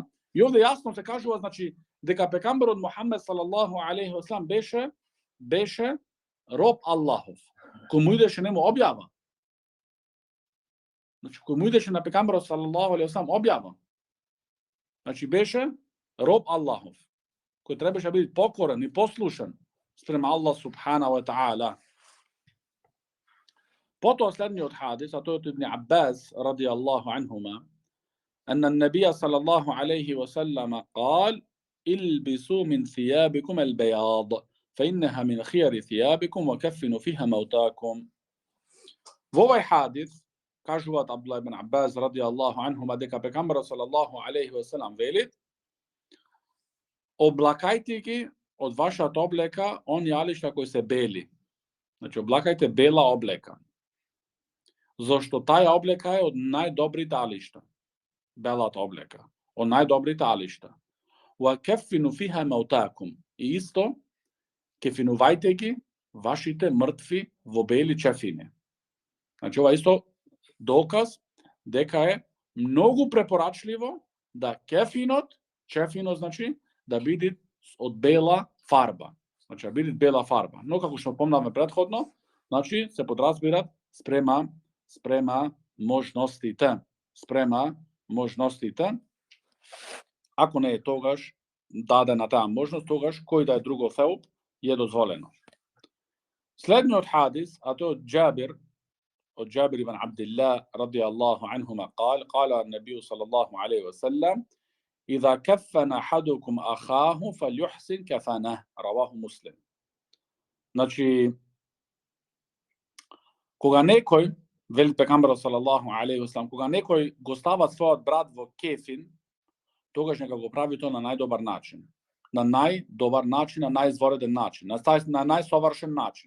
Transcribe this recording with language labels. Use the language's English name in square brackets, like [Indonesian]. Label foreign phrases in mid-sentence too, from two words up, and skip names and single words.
[Macedonian] И овде јасно се кажува, значи, дека пекамберот Мухамед [Arabic] صلى الله عليه وسلم [Macedonian] беше роб Аллахов, кој му идеше нему објава. Значи, кој му идеше на пекамберот [Arabic] صلى الله عليه وسلم [Macedonian] објава. Значи, беше роб Аллахов, кој требаше да биде покорен и послушен спрема Аллах [Arabic] سبحانه وتعالى. [Macedonian] Потоа следниот хадис, а тој од Ибн Аббас [Arabic] رضي الله عنهما, أن النبي صلى الله عليه وسلم قال: البسوا من ثيابكم البياض فإنها من خير ثيابكم وكفنوا فيها موتاكم. [Macedonian] Во овај хадис кажуваат Абдуллах ибн Аббас [Arabic] رضي الله عنهما [Macedonian] дека пекамберот [Arabic] صلى الله عليه وسلم [Macedonian] вели: облакајте ги од вашата облека оние алишта кои се бели. Значи, облакајте бела облека. Зошто таја облека е од најдобрите алишта. Белата облека, од најдобрите алишта. [Arabic] وكفنوا فيها موتاكم. [Macedonian] И исто, кефинувајте ги вашите мртви во бели чефини. Значи, ова исто доказ дека е многу препорачливо да чефинот, значи, да биде од бела фарба. Значи, да биде бела фарба. Но, како што помнавме предходно, значи, се подразбират спрема можностите. Ако не е тогаш дадена таа можност, тогаш кој да е друго феуп е дозволено. Следниот хадис, а тој од Џабир ибн Абдилlah [Arabic] رضي الله عنهما قال النبي صلى الله عليه وسلم: إذا كفن أحدكم أخاه فليحسن كفنه. رواه Муслим. [Macedonian] Значи, кога некој, вели пекамберот [Arabic] صلى الله عليه وسلم, [Macedonian] кога некој го става својот брат во кефин, тогаш нека го прави тоа на најдобар начин. На најизвореден начин, на најсовршен начин.